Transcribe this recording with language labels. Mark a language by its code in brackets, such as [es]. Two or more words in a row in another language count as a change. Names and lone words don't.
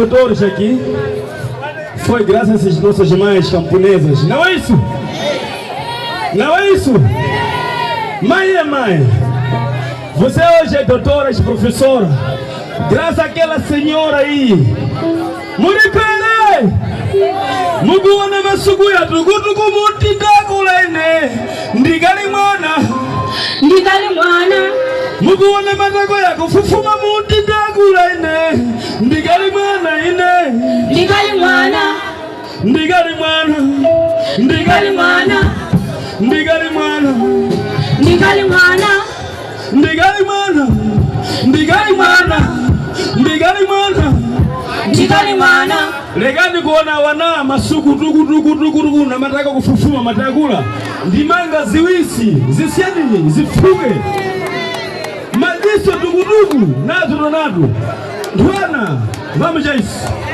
[pt] hoje aqui foi graças às nossas mães camponesas. Não é isso? Não é isso? Mãe é mãe. Você hoje é doutora, é professora. Graças àquela senhora aí. [seh] Muripere! Muguone masuguya tukutuku mutidakulaine. Ndigali mwana. Ndigali mwana. Muguone matako yako fufuma mutidakulaine. Ndigali mwana ine. Ndigali mwana. Ndigali mwana. Ndigali mwana. Ndigali mwana. Ndigali mwana. Ndigali mwana. Ndigali mwana. Ndigali mwana. Ndigali mwana. Legani kuona wana masuku tuku na mataka kufufuma matakula. Ndimanga ziwisi, zisiani, zifuge. Madiso tuku nazo nazo. Ndwana, [pt] vamos já isso.